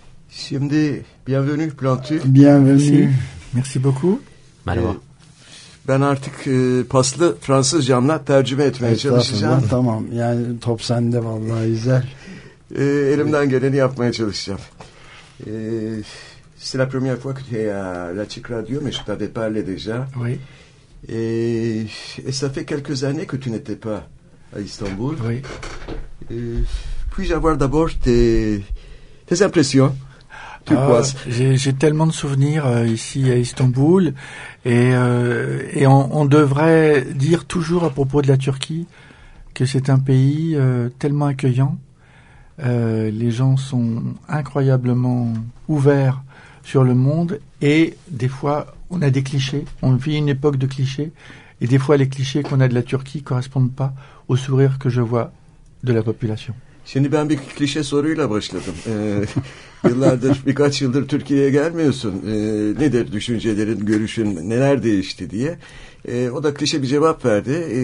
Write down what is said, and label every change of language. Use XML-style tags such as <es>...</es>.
<tr>Şimdi</tr> <fr>bienvenue</fr> <tr>Plantu.</tr> <fr>Bienvenue. Merci beaucoup.</fr> <tr>Merhaba. Ben artık paslı Fransızcamla tercüme etmeye çalışacağım. Tamam, yani top sende vallahi güzel. Elimden geleni yapmaya çalışacağım.</tr> <fr>C'est la première fois que tu es à la Tchik Radio, mais je t'avais parlé déjà. Oui. Et ça fait quelques années que tu n'étais pas à Istanbul. Oui. Puis-je avoir d'abord tes impressions? J'ai tellement de souvenirs ici à Istanbul. Et on devrait dire toujours à propos de la Turquie que c'est un pays tellement accueillant. Les gens sont incroyablement ouverts sur le monde, et des fois on a des clichés, on vit une époque de clichés, et des fois les clichés qu'on a de la Turquie correspondent pas au sourire que je vois de la population.</fr> <tr>Şimdi ben bir klişe soruyla başladım. Yıllardır, birkaç yıldır Türkiye'ye gelmiyorsun. Nedir düşüncelerin, görüşün, neler değişti diye. O da klişe bir cevap verdi.</tr>